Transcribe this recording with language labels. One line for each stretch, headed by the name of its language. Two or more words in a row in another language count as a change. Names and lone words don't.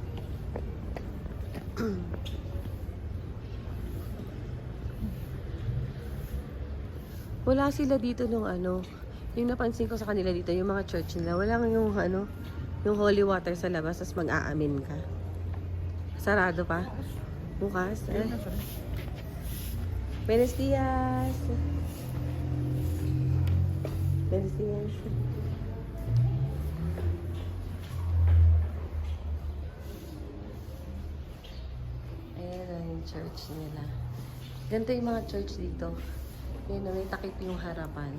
Filipino: Wala sila dito nung ano, yung napansin ko sa kanila dito, yung mga church nila, wala yung ano, yung holy water sa labas, tapos mag-aamin ka. Sarado pa? Bukas? Eh?
Spanish: Buenos dias! Buenos dias!
Filipino: Ayan na yung church nila. Ganito yung mga church dito. Ayan na, may takip yung harapan.